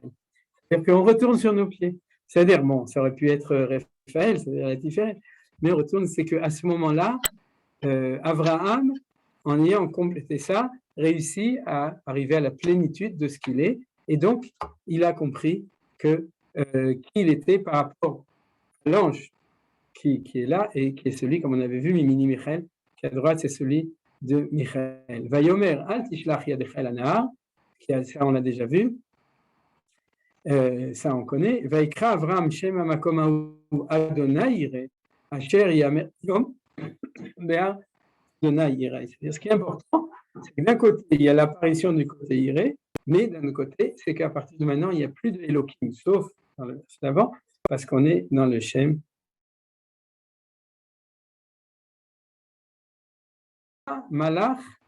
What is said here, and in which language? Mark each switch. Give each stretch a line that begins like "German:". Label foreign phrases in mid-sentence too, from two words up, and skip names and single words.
French: C'est-à-dire qu'on retourne sur nos pieds. C'est-à-dire, bon, ça aurait pu être Raphaël, c'est-à-dire la Tiferet, mais on retourne, c'est qu'à ce moment-là, Abraham, en ayant complété ça, réussit à arriver à la plénitude de ce qu'il est, et donc il a compris qu'il était par rapport à l'ange qui est là et qui est celui, comme on avait vu, Mimini Michael, qui à droite c'est celui de Michael.
Hebrew: ויאמר אל תשלח ידך אל הנער,
French: ça on l'a déjà vu, ça on connaît.
Hebrew: ויקרא אברם שם המקום ה' יראה אשר יאמר היום בהר ה' יראה.
French: C'est-à-dire ce qui est important, c'est que d'un côté il y a l'apparition du côté Yireh, mais d'un autre côté c'est qu'à partir de maintenant il n'y a plus de Elohim, sauf dans le verset d'avant, parce qu'on est dans le Shem Malach.